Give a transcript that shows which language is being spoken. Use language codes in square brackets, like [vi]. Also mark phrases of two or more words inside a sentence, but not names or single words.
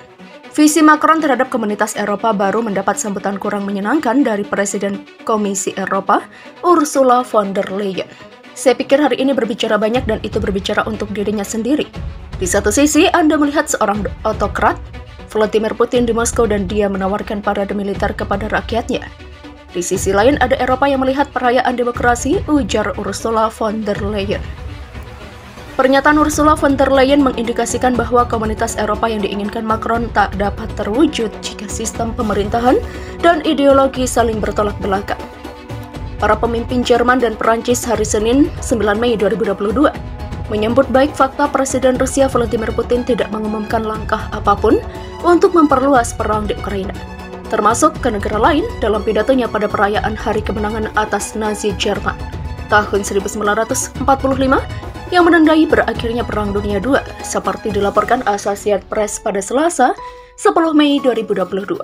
[id] Visi Macron terhadap komunitas Eropa baru mendapat sambutan kurang menyenangkan dari Presiden Komisi Eropa, Ursula von der Leyen. Saya pikir hari ini berbicara banyak dan itu berbicara untuk dirinya sendiri. Di satu sisi, Anda melihat seorang autokrat, Vladimir Putin di Moskow dan dia menawarkan parade militer kepada rakyatnya. Di sisi lain, ada Eropa yang melihat perayaan demokrasi, ujar Ursula von der Leyen. Pernyataan Ursula von der Leyen mengindikasikan bahwa komunitas Eropa yang diinginkan Macron tak dapat terwujud jika sistem pemerintahan dan ideologi saling bertolak belakang. Para pemimpin Jerman dan Perancis hari Senin, 9 Mei 2022, menyambut baik fakta Presiden Rusia Vladimir Putin tidak mengumumkan langkah apapun untuk memperluas perang di Ukraina, termasuk ke negara lain dalam pidatonya pada perayaan Hari Kemenangan atas Nazi Jerman tahun 1945 yang menandai berakhirnya Perang Dunia II, seperti dilaporkan Associated Press pada Selasa, 10 Mei 2022.